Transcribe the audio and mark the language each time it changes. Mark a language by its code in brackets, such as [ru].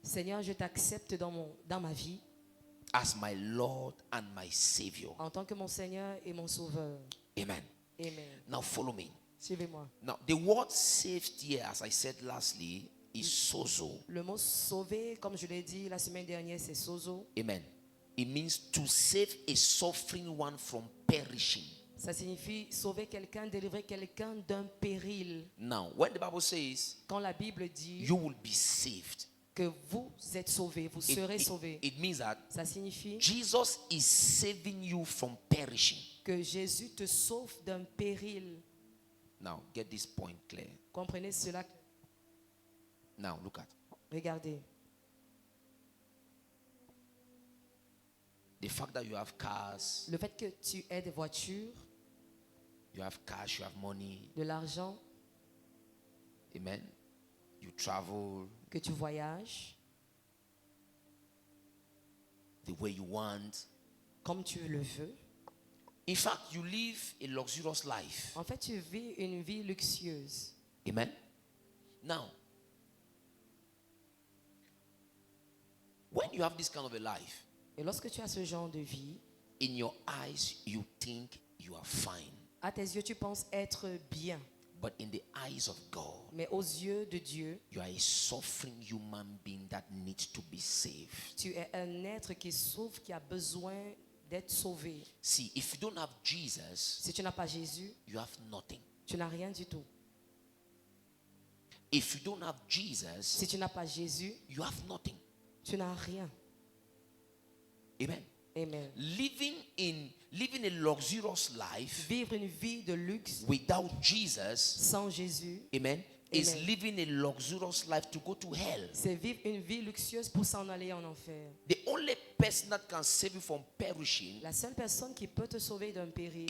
[fr] Seigneur, je t'accepte dans ma vie. [en] As my Lord and my Savior. [fr] En tant que mon Seigneur et mon Sauveur. [en] Amen. Amen. Now follow me. [fr] Suivez-moi. [en] Now the word saved here, as I said lastly, is sozo. [fr] Le mot sauver, comme je l'ai dit la semaine dernière, c'est sozo. [en] Amen. It means to save a suffering one from perishing. [fr] Ça signifie sauver quelqu'un, délivrer quelqu'un d'un péril. [en] Now, when the Bible says, [fr] quand la Bible dit, [en] you will be saved, [fr] que vous êtes sauvés, vous serez sauvés. [en] It means that [fr] ça signifie [en] Jesus is saving you from perishing. [fr] Que Jésus te sauve d'un péril. [en] Now, get this point clear. [fr] Comprenez cela. [en] Now, look at. [fr] Regardez. [en] The fact that you have cars. [fr] Le fait que tu aies des voitures. [en] You have cash, you have money. [fr] De l'argent. [en] Amen. You travel. [fr] Que tu voyages. [en] The way you want. [fr] Comme tu le veux. [en] In fact, you live a luxurious life. [fr] En fait, tu vis une vie luxueuse. [en] Amen. Now, when you have this kind of a life, [fr] et lorsque tu as ce genre de vie, [en] in your eyes you think you are fine. [fr] À tes yeux, tu penses être bien. [en] But in the eyes of God, [fr] mais aux yeux de Dieu, [en] you are a suffering human being that needs to be saved. [fr] Tu es un être qui souffre, qui a besoin d'être sauvé. [en] See, if you don't have Jesus, [fr] si tu n'as pas Jésus, [en] you have nothing. [fr] Tu n'as rien du tout. [en] If you don't have Jesus, [fr] si tu n'as pas Jésus, [en] you have nothing. [fr] Tu n'as rien. [en] Amen. Amen. Living a luxurious life, [fr] vivre une vie de luxe, [en] without Jesus, [fr] sans Jésus, [en] amen, is living a luxurious life to go to hell. [fr] C'est vivre une vie luxueuse pour s'en aller en enfer. [en] The only person that can save you from perishing, [fr] la seule personne qui peut te sauver d'un péril,